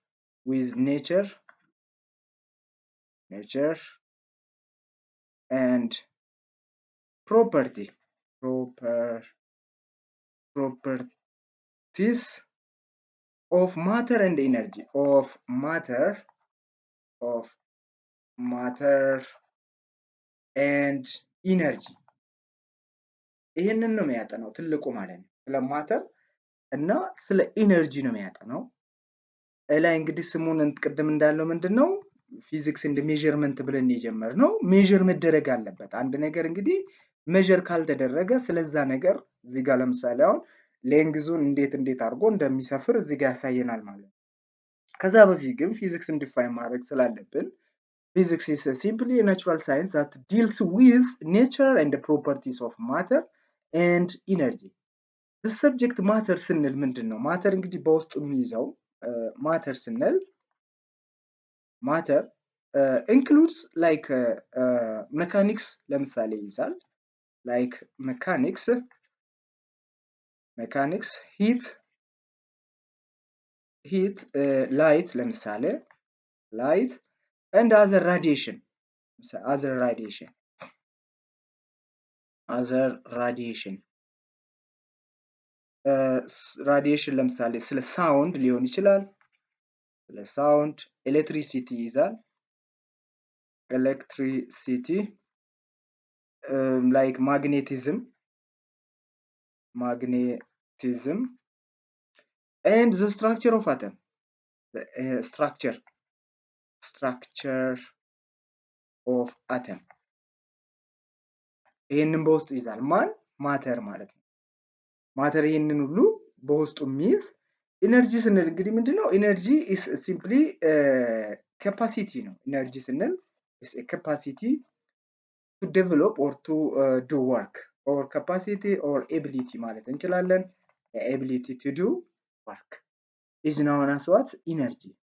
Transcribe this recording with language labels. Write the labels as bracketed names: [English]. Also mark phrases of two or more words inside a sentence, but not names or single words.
[English] and properties of matter and energy, [Amharic] ይሄንን ነው የሚያጠናው ትልቁ ማለት ነው። ስለ ማተር እና ስለ ኢነርጂ ነው የሚያጠናው። ላይ እንግዲህ ስሙን ቅድም እንዳለው ምንድነው ፊዚክስ እንደ ሜዠርመንት ብለን የጀመርነው ሜዠር መደረግ አለበት። አንድ ነገር እንግዲህ ሜዠር ካልተደረገ ስለዛ ነገር እዚህ ጋር ለምሳሌ አሁን ሌንግዙን እንዴት አድርጎ እንደሚሰፍር እዚህ ጋር ያሳየናል ማለት ነው። ከዛ በፊት ግን ፊዚክስን ዲፋይን ማድረግ ስላለብን [English] physics is simply a natural science that deals with nature and the properties of matter and energy. The subject matter [Amharic] ስንል ምንድነው? ማተር እንግዲህ በውስጡ የሚይዘው ማተር ስንል ማተር [English] includes like mechanics [Amharic] ለምሳሌ ይይዛል። [English] like mechanics heat light [Amharic] ለምሳሌ [English] light and other radiation [Amharic] ራዲዬሽን ለምሳሌ ስለ ሳውንድ ሊሆን ይችላል። ስለ [English] sound electricity [Amharic] ይዛል። ኤሌክትሪሲቲ [English] like magnetism and the structure of atom. The structure of atom [Amharic] ይሄንን በውስጡ ይዛል ማን ማተር ማለት ነው። ማተር ይሄንን ሁሉ በውስጡ የሚይዝ ኢነርጂ ስንል እንግዲህ ምንድነው [English] energy is simply ካፓሲቲ ነው። ኢነርጂ ስንል is a capacity to develop or to do work or capacity or ability [Amharic] ማለት እንችላለን። [English] ability to do work is known as what energy።